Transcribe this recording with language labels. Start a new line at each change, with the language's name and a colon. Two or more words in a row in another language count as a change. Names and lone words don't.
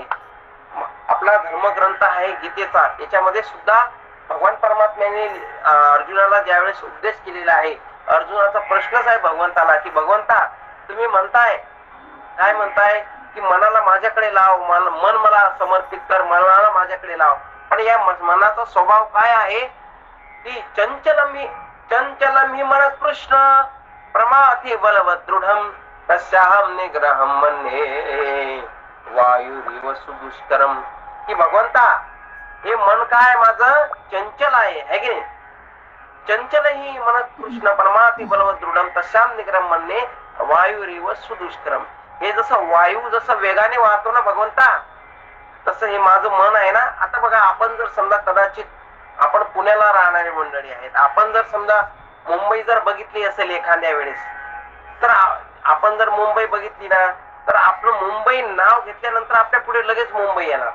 Marathi: आपला धर्मग्रंथ आहे गीतेचा याच्यामध्ये सुद्धा भगवान परमात्म्याने अर्जुनाला ज्यावेळेस उपदेश केलेला आहे अर्जुनाचा प्रश्नच आहे भगवंताला की भगवंता तुम्ही म्हणताय काय म्हणताय की मनाला माझ्याकडे लाव मन मला समर्पित कर मनाला माझ्याकडे लाव. पण या मनाचा स्वभाव काय आहे की
Sanskrit: चंचलम ही मन कृष्ण प्रमाथी बलवत दृढम तस्याहम निग्रहम मन्ये वायुरिव सुदुष्करम.
Marathi: की भगवंता हे मन काय माझं चंचल आहे की नाही.
Sanskrit: चंचल ही मन कृष्ण परमाती बलवत दृढम तस्याम निग्रहम मन्ये वायुरेव सुदुष्करम.
Marathi: हे जसं वायू जसं वेगाने वाहतो ना भगवंता, तसं हे माझं मन आहे ना. आता बघा, आपण जर समजा कदाचित आपण पुण्याला राहणारी मंडळी आहेत, आपण जर समजा मुंबई जर बघितली असेल एखाद्या वेळेस, तर आपण जर मुंबई बघितली ना, तर आपलं मुंबई नाव घेतल्यानंतर आपल्या पुढे लगेच मुंबई येणार.